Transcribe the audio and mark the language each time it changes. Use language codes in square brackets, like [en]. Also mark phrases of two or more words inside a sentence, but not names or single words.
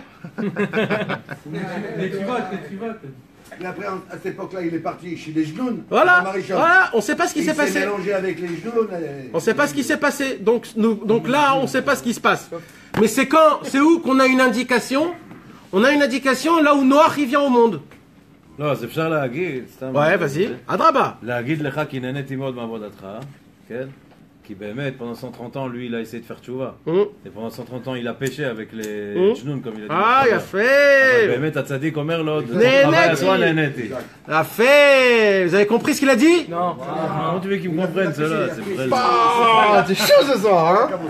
[fr] Mais tu votes. Mais après, à cette époque-là, il est parti chez les Genoun. Voilà. On ne sait pas ce qui s'est Il s'est passé. mélangé avec les Genoun. On ne sait pas ce qui s'est passé. Donc là, on ne sait pas ce qui se passe. Mais c'est où qu'on a une indication? On a une indication là où Noach il vient au monde. [he] לא, אז אפשר להגיד, סתם... [fr] Ouais, vas-y. Adraba. [he] להגיד לך כי נהניתי מאוד מעבודתך, כן? [fr] Qui Bémet, pendant 130 ans, lui, il a essayé de faire tchouva. Hum. Et pendant 130 ans, il a pêché avec les Jnoun, comme il a dit. Ah, il a fait. Bémet, t'as dit comme l'autre. Néneti. Il a fait. Vous avez compris ce qu'il a dit? Non. Comment tu veux qu'ils me comprennent, cela? C'est vrai. Ah, t'es chaud ce soir, hein.